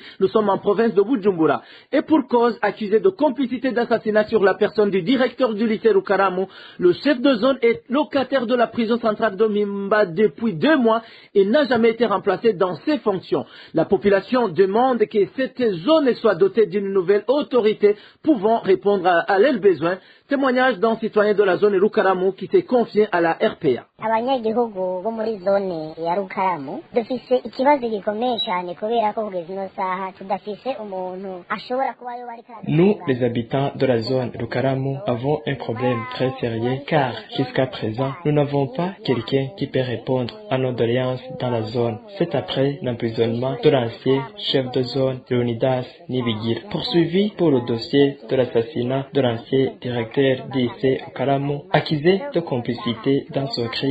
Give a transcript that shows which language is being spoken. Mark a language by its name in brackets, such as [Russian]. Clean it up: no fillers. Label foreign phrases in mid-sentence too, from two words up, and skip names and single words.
[French] Nous sommes en province de Bujumbura. Et pour cause, accusé de complicité d'assassinat sur la personne du directeur du lycée Erukaramo, le chef de zone est locataire de la prison centrale de Mimba depuis 2 mois et n'a jamais été remplacé dans ses fonctions. La population demande que cette zone soit dotée d'une nouvelle autorité pouvant répondre à leurs besoins. Témoignage d'un citoyen de la zone Erukaramo qui s'est confié à la RPA. [Rundi] abanyagihugu bo muri zone ya Rukaramu dufise ikibazo gikomeye cyane kubera ko kugeza ino saha tudafise umuntu ashobora kuba yo bari karagenda. [French] Nous, les habitants de la zone Rukaramu, avons un problème très sérieux car jusqu'à présent, nous n'avons pas quelqu'un qui peut répondre à nos doléances dans la zone. C'est après l'emprisonnement de l'ancien chef de zone Leonidas Nibigir, poursuivi pour le dossier de l'assassinat de l'ancien directeur du lycée Rukaramu, accusé de complicité dans ce crime.